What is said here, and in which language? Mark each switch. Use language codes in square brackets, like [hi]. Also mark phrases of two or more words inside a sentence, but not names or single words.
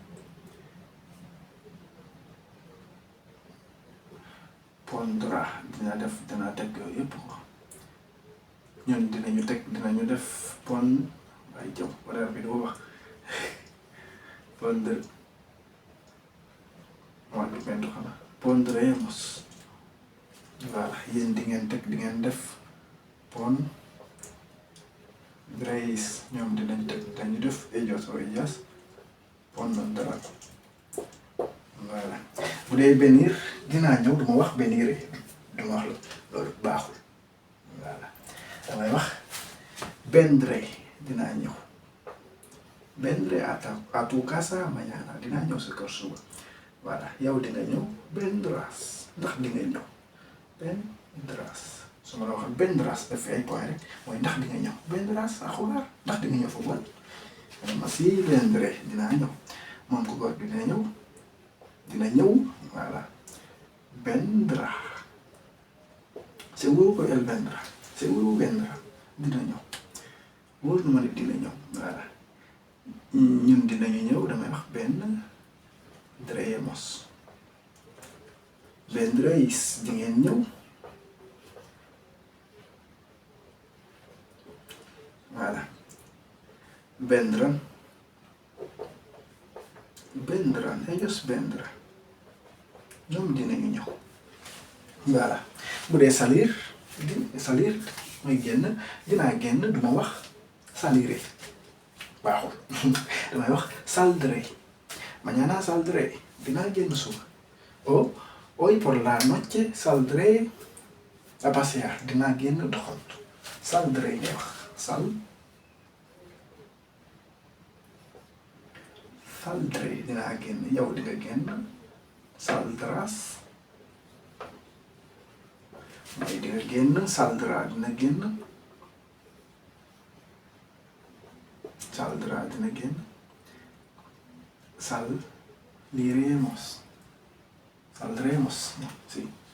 [wo] pondrá dina def dina teg yooyu yëpp ko ñun dinañu teg dinañu def pon ay jëm wala bi doo wax pondre moom bi benn xanaa pondremos voilà yéen di ngeen teg di ngeen def pondréis ñoom dinañ teg dañu def [es] ellos o ellas pondrán [wo] voilà bu dee venir dinaa ñëw duma wax venir duma wax loolu baaxul voilà damay wax vendré dinaa ñëw [es] vendré a tu casa mañana [wo] dinaa ñëw sa kër suba voilà yow di nga ñëw vendrás ndax di nga ñëw vendrás su ma la waxee vendrás daf ay point rek mooy ndax di nga ñëw [es] vendrás a jugar [wo] ndax di nga ñëw football ma si vendré dinaa ñëw moom ku góor bi dina ñëw voilà [es] vendrá seguro que él vendrá seguro vendrá [wo] dina ñëw wóor na ma ne dina ñëw voilà ñun dinañu ñëw damay wax vendremos vendréis di ngeen ñëw voilà vendrán [es] ellos vendrán [wo] ñoom dinañu ñëw voilà bu dee salir mooy génn dinaa génn duma wax saliré baaxul damay wax [es] saldré mañana saldré [wo] dinaa génn suba [es] hoy por la noche saldré a pasear [wo] dinaa génn doxantu saldré ngay wax saldré dinaa génn yow di nga génn saldrás mooy di nga génn saldrá dina génn saldrá dina génn saldremos si